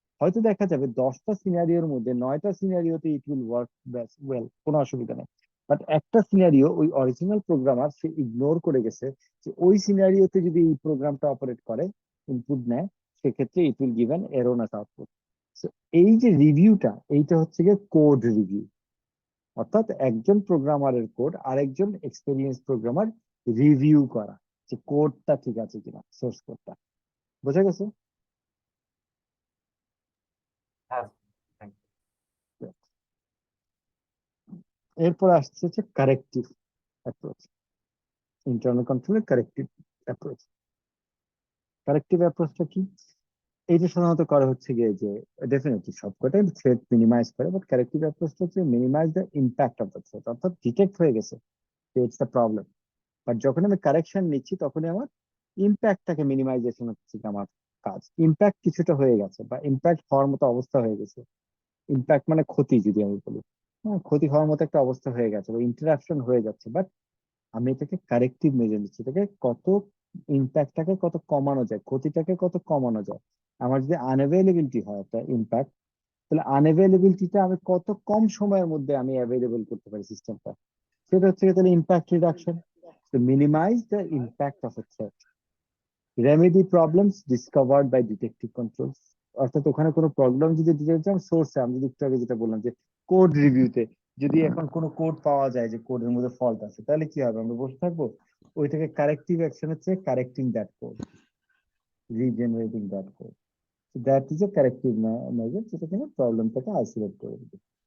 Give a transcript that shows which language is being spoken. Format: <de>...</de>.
<bn>হয়তো দেখা যাবে 10টা সিনারিওর মধ্যে 9টা সিনারিওতে</bn> <en>it will work well,</en> <bn>কোনো অসুবিধা নেই, বাট একটা সিনারিও ওই অরিজিনাল প্রোগ্রামার সে ইগনোর করে গেছে যে ওই সিনারিওতে যদি এই প্রোগ্রামটা অপারেট করে, ইনপুট নেয়, সেক্ষেত্রে</bn> <en>It will give an erroneous output.</en> <bn>এই যে রিভিউটা, এইটা হচ্ছে গিয়ে কোড রিভিউ, অর্থাৎ একজন প্রোগ্রামারের কোড আরেকজন এক্সপেরিয়েন্স প্রোগ্রামার রিভিউ করা যে কোডটা ঠিক আছে কিনা, সোর্স কোডটা। বোঝা গেছে? হ্যাঁ,</bn> <en>thank you.</en> <bn>এরপর আসছে হচ্ছে কারেক্টিভ অ্যাপ্রোচ, ইন্টারনাল কন্ট্রোলের কারেক্টিভ অ্যাপ্রোচ। কারেক্টিভ অ্যাপ্রোচটা কি? এইটা সাধারণত করা হচ্ছে গিয়ে যে ডেফিনেটলি সবকটাই থ্রেট মিনিমাইজ করে, বাট কারেক্টিভ অ্যাপ্রোচটা হচ্ছে</bn> <en>minimise the impact of the threat,</en> <bn>অর্থাৎ ডিটেক্ট হয়ে গেছে</bn> <en>it's the problem,</en> <bn>বাট যখন আমি কারেকশন নিচ্ছি তখনই আমার ইম্প্যাক্টটাকে মিনিমাইজেশন হচ্ছে কি আমার কাজ। ইম্প্যাক্ট কিছুটা হয়ে গেছে বা ইম্প্যাক্ট হওয়ার মতো অবস্থা হয়ে গেছে, ইম্প্যাক্ট মানে ক্ষতি যদি আমি বলি, হ্যাঁ ক্ষতি হওয়ার মতো একটা অবস্থা হয়ে গেছে বা ইন্টারাপশন হয়ে যাচ্ছে, বাট আমি এটাকে কারেক্টিভ মেজার নিচ্ছি, এটাকে কত ইম্প্যাক্টটাকে কত কমানো যায়, ক্ষতিটাকে কত কমানো যায়। আমার যদি আনঅ্যাভেলেবিলিটি হয় একটা ইম্প্যাক্ট, তাহলে আনঅ্যাভেলেবিলিটিটা আমি কত কম সময়ের মধ্যে আমি অ্যাভেলেবল করতে পারি সিস্টেমটা, সেটা হচ্ছে তাহলে impact reduction.</bn> <en>To minimize the impact of a threat. Remedy problems discovered by detective controls.</en> <bn>অর্থাৎ ওখানে কোনো প্রবলেম যদি ডিটেক্ট হয় সোর্সে, আমি যদি একটু আগে যেটা বললাম যে কোড রিভিউতে যদি এখন কোনো কোড পাওয়া যায় যে কোডের মধ্যে ফল্ট আছে, তাহলে কি হবে? আমরা বসে থাকবো? ওইটাকে কারেক্টিভ অ্যাকশন হচ্ছে</bn> <en>Correcting that code, regenerating that code. That is a corrective measure,</en> <bn>যেটা কিনা প্রবলেমটাকে আইসোলেট করে দিবে।</bn>